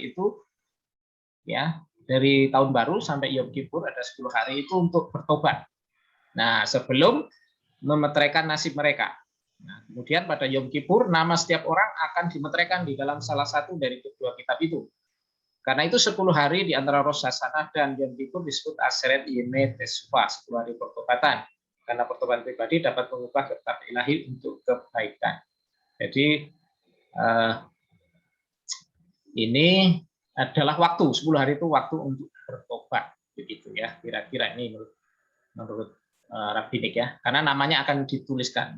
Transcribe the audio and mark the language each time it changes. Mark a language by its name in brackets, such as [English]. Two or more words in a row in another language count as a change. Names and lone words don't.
[Indonesian] Jadi 10 hari itu ya, dari tahun baru sampai Yom Kippur ada 10 hari itu untuk bertobat. Nah, sebelum memeteraikan nasib mereka. Nah, kemudian pada Yom Kippur nama setiap orang akan dimeteraikan di dalam salah satu dari kedua kitab itu. Karena itu 10 hari di antara Rosh Hashanah dan Yom Kippur disebut [Hebrew] עשרת ימי תשובה, [Indonesian] 10 hari pertobatan. Karena pertobatan pribadi dapat mengubah kehendak ilahi untuk kebaikan. Jadi ini adalah waktu, 10 hari itu waktu untuk bertobat, begitu ya, kira-kira ini menurut rabbinik ya, karena namanya akan dituliskan.